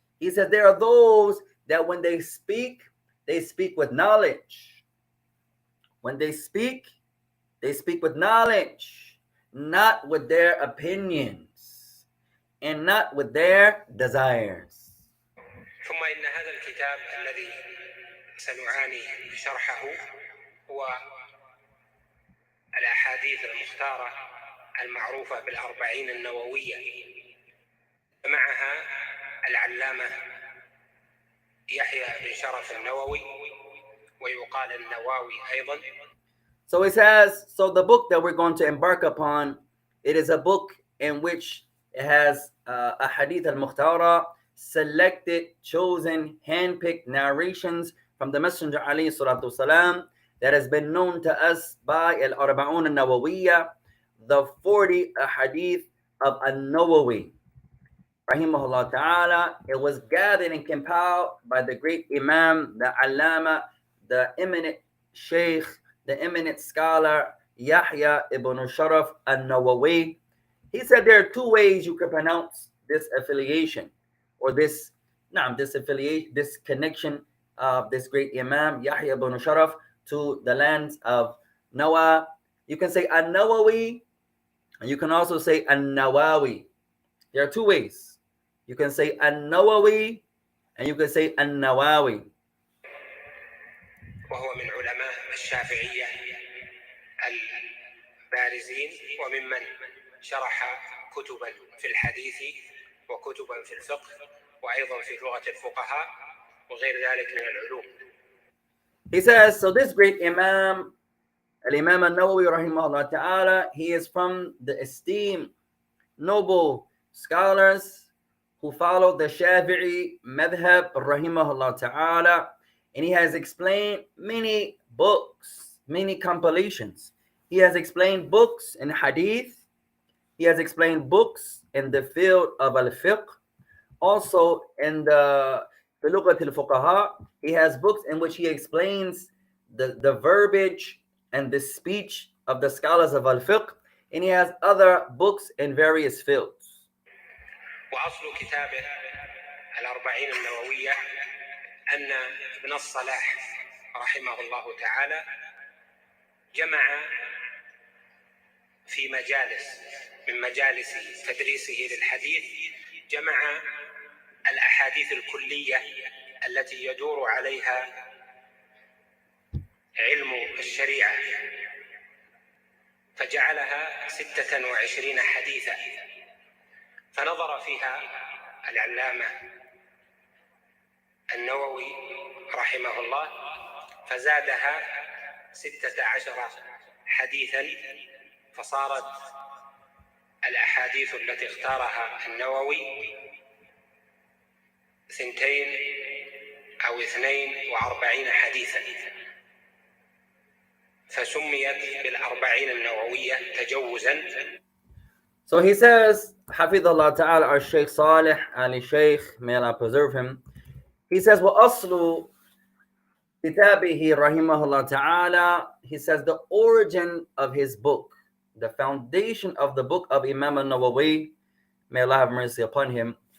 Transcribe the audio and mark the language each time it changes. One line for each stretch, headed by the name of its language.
English: He said, there are those that when they speak with knowledge. When they speak with knowledge, not with their opinions and not with their desires.
Arabic: ثم إن هذا الكتاب الذي سنعاني شرحه هو الأحاديث المختارة المعروفة بالأربعين النووية، معها العلامة يحيى بن شرف النووي ويقال النواوي أيضا.
English: So it says, so the book that we're going to embark upon, it is a book in which it has a hadith al-mukhtara selected, chosen, handpicked narrations from the Messenger alayhi salatu salam that has been known to us by Al-Arba'un al-Nawawiyya, the 40 hadith of An-Nawawi rahimahullah ta'ala. It was gathered and compiled by the great Imam, the Allama, the eminent Shaykh, the eminent scholar Yahya ibn Sharaf al-Nawawi. He said there are two ways you can pronounce this affiliation or this affiliation, this connection of this great Imam Yahya ibn Sharaf to the lands of Nawa. You can say An-Nawawi and you can also say An-Nawawi. There are two ways. You can say An-Nawawi and you can say An-Nawawi.
Arabic: وهو من علماء الشافعية البارزين وممن شرح كتبا في الحديث وكتبا في الفقه وأيضا في لغة الفقهاء وغير ذلك من العلوم.
English: He says, so this great Imam, Al-Imam Al-Nawawi rahimahullah ta'ala, he is from the esteemed, noble scholars who follow the Shafi'i madhab rahimahullah ta'ala, and he has explained many books, many compilations. He has explained books in hadith. He has explained books in the field of al-fiqh. Also in the Lughat al-Fuqaha, he has books in which he explains the verbiage and the speech of the scholars of al-fiqh, and he has other books in various fields.
Arabic: وأصل كتابه الأربعين النووية أن ابن الصلاح رحمه الله تعالى جمع في مجالس من مجالس تدريسه للحديث، جمع الأحاديث الكلية التي يدور عليها علم الشريعة، فجعلها 26 حديثا، فنظر فيها العلامة النووي رحمه الله فزادها 16 حديثا، فصارت الأحاديث التي اختارها النووي 42 حديثا، فسميت بالأربعين النووية تجوزا.
English: So he says, Hafidhullah ta'ala, our Shaik Saalih, Ali Shaykh, may Allah preserve him. He says,
Arabic: وَأَصْلُ كِتَابِهِ
English: rahimahullah ta'ala, he says the origin of his book, the foundation of the book of Imam al-Nawawi, may Allah have mercy upon him.